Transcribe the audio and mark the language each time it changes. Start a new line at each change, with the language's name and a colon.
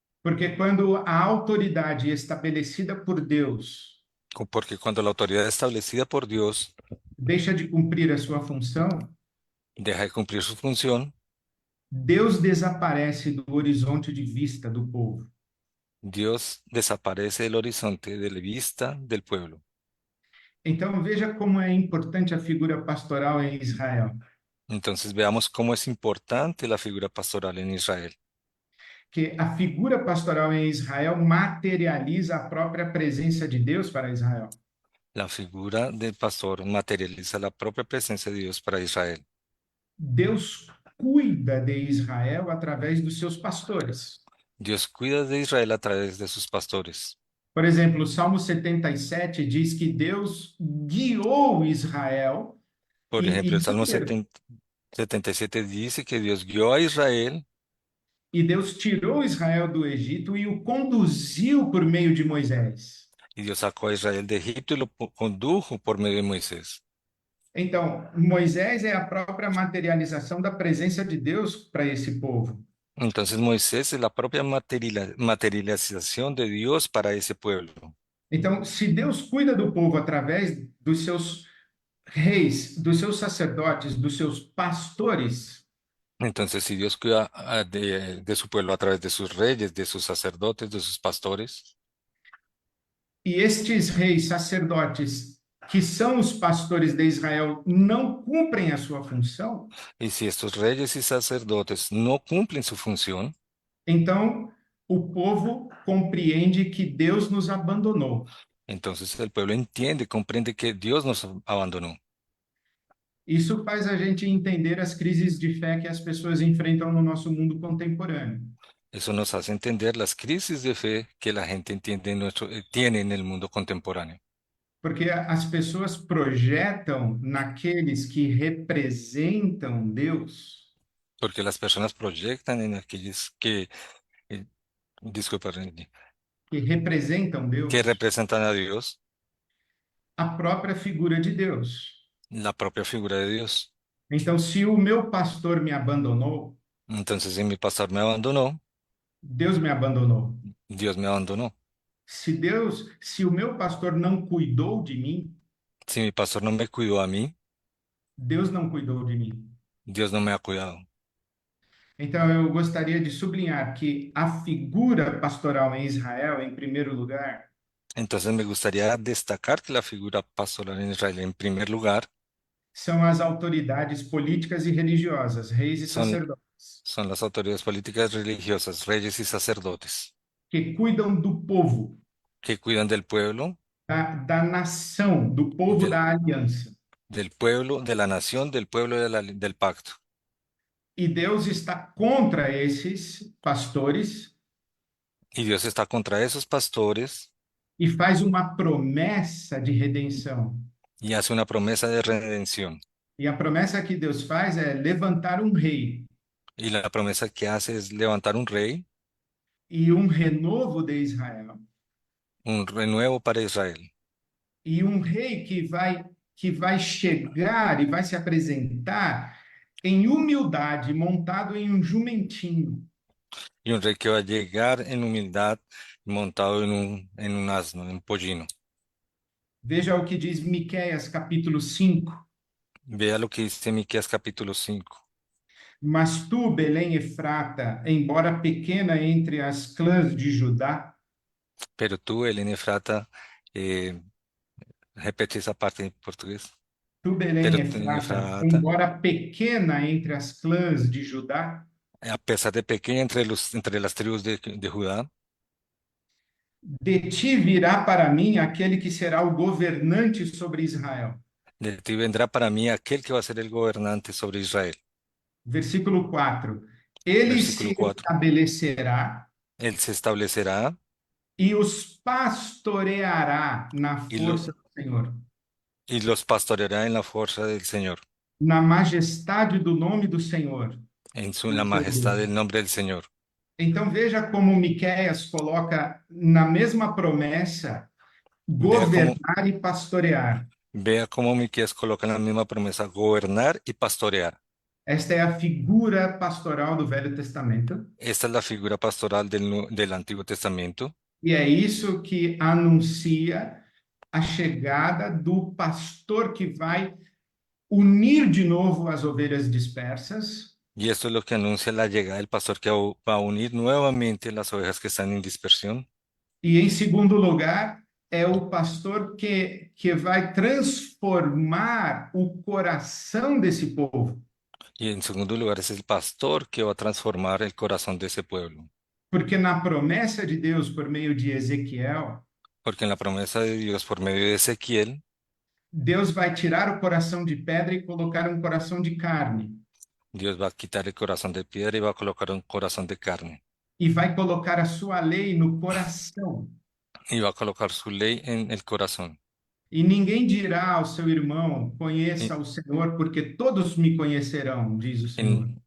Portuguese: Porque quando a autoridade estabelecida por Deus
Spanish: porque cuando la autoridad establecida por Dios
Portuguese: deixa de cumprir a sua função,
Spanish: deja de cumplir su función,
Portuguese: Deus desaparece do horizonte de vista do povo.
Spanish: Dios desaparece del horizonte de la vista del pueblo.
Portuguese: Então veja como é importante a figura pastoral em Israel,
Spanish: Entonces veamos cómo es importante la figura pastoral en Israel.
Portuguese: que a figura pastoral em Israel materializa a própria presença de Deus para Israel.
Spanish: La figura del pastor materializa la propia presencia de Dios para Israel.
Portuguese: Deus cuida de Israel através dos seus pastores.
Spanish: Dios cuida de Israel a través de sus pastores.
Portuguese: Por exemplo, o Salmo 77 diz que Deus guiou Israel
Spanish: Por ejemplo, el Salmo 77 dice que Dios guió a Israel
Portuguese: e Deus tirou Israel do Egito e o conduziu por meio de Moisés.
Spanish: y Dios sacó a Israel de Egipto y lo condujo por medio de Moisés.
Portuguese: Então, Moisés é a própria materialização da presença de Deus para esse povo.
Spanish: Entonces Moisés es la propia materialización de Dios para ese pueblo.
Portuguese: Então, se Deus cuida do povo através dos seus reis, dos seus sacerdotes, dos seus pastores,
Spanish: Entonces, si Dios cuida de su pueblo a través de sus reyes, de sus sacerdotes, de sus pastores,
Portuguese: e estes reis, sacerdotes, que são os pastores de Israel, não cumprem a sua função,
Spanish: y si estos reyes y sacerdotes no cumplen su función,
Portuguese: então o povo compreende que Deus nos abandonou.
Spanish: entonces el pueblo entiende, comprende que Dios nos abandonó.
Portuguese: Isso faz a gente entender as crises de fé que as pessoas enfrentam no nosso mundo contemporâneo.
Spanish: Eso nos hace entender las crisis de fe que la gente tiene en el mundo contemporáneo.
Portuguese: Porque as pessoas projetam naqueles que representam Deus,
Spanish: Porque las personas proyectan en aquellos eh, disculpa, Randy,
Portuguese: que representam
Spanish: que
Portuguese: Deus,
Spanish: representan a Dios,
Portuguese: a própria figura de Deus.
Spanish: la propia figura de Dios.
Portuguese: Então, se o meu pastor me abandonou,
Spanish: Entonces, si mi pastor me abandonó,
Portuguese: Deus me abandonou.
Spanish: Dios me abandonó.
Portuguese: Se o meu pastor não cuidou de mim,
Spanish: Si mi pastor no me cuidó a mí,
Portuguese: Deus não cuidou de mim.
Spanish: Dios no me ha cuidado.
Portuguese: Então, eu gostaria de sublinhar que a figura pastoral em Israel, em primeiro lugar,
Spanish: Entonces me gustaría destacar que la figura pastoral en Israel, en primer lugar,
Portuguese: são as autoridades políticas e religiosas, reis e
Spanish: son,
Portuguese: sacerdotes,
Spanish: son las autoridades políticas religiosas, reyes y sacerdotes,
Portuguese: que cuidam do povo,
Spanish: que cuidan del pueblo,
Portuguese: da nação, do povo
Spanish: del,
Portuguese: da aliança.
Spanish: del pueblo, de la nación, del pueblo del pacto.
Portuguese: E Deus está contra esses pastores
Spanish: Y Dios está contra esos pastores
Portuguese: e faz uma promessa de redenção.
Spanish: y hace una promesa de redención.
Portuguese: E a promessa que Deus faz é levantar um rei
Spanish: Y la promesa que hace es levantar un rey,
Portuguese: e um renovo de Israel.
Spanish: un renuevo para Israel.
Portuguese: E um rei que vai chegar e vai se apresentar em humildade, montado em um jumentinho.
Spanish: Y un rey que va a llegar en humildad montado en un asno, en un pollino.
Portuguese: Veja o que diz Miqueias capítulo 5.
Spanish: Vea lo que dice Miqueas capítulo 5.
Portuguese: Mas tu, Belém Efrata, embora pequena entre as clãs de Judá,
Spanish: Pero tú, Belén Efrata, repete esa parte en portugués.
Portuguese: tu, Belém
Spanish: Pero tú,
Portuguese: Efrata,
Spanish: Efrata,
Portuguese: embora pequena entre as clãs de Judá,
Spanish: a pesar de pequeña entre las tribus de Judá,
Portuguese: de ti virá para mim aquele que será o governante sobre Israel.
Spanish: de ti vendrá para mí aquel que va a ser el gobernante sobre Israel.
Portuguese: Versículo 4. Ele
Spanish: Versículo
Portuguese: se
Spanish: 4.
Portuguese: estabelecerá
Spanish: Él se establecerá
Portuguese: e os pastoreará na
Spanish: y,
Portuguese: força do Senhor,
Spanish: y los pastoreará en la fuerza del Señor,
Portuguese: na majestade do nome do Senhor.
Spanish: en la majestad del nombre del Señor.
Portuguese: Então veja como Miqueias coloca na mesma promessa
Spanish: Vea cómo,
Portuguese: governar e pastorear.
Spanish: vea cómo Miqueas coloca en la misma promesa gobernar y pastorear.
Portuguese: Esta é a figura pastoral do Velho Testamento,
Spanish: Esta es la figura pastoral del Antiguo Testamento
Portuguese: e é isso que anuncia a chegada do pastor que vai unir de novo as ovelhas dispersas.
Spanish: y esto es lo que anuncia la llegada del pastor que va a unir nuevamente las ovejas que están en dispersión.
Portuguese: E, em segundo lugar, é o pastor que vai transformar o coração desse povo.
Spanish: Y en segundo lugar es el pastor que va a transformar el corazón de ese pueblo.
Portuguese: Porque na promessa de Deus por meio de Ezequiel,
Spanish: Porque en la promesa de Dios por medio de Ezequiel,
Portuguese: Deus vai tirar o coração de pedra e colocar um coração de carne.
Spanish: Dios va a quitar el corazón de piedra y va a colocar un corazón de carne.
Portuguese: E vai colocar a sua lei no coração.
Spanish: Y va a colocar su ley en el corazón.
Portuguese: E ninguém dirá ao seu irmão:
Spanish: Y,
Portuguese: conheça o Senhor, porque todos me conhecerão, diz o Senhor.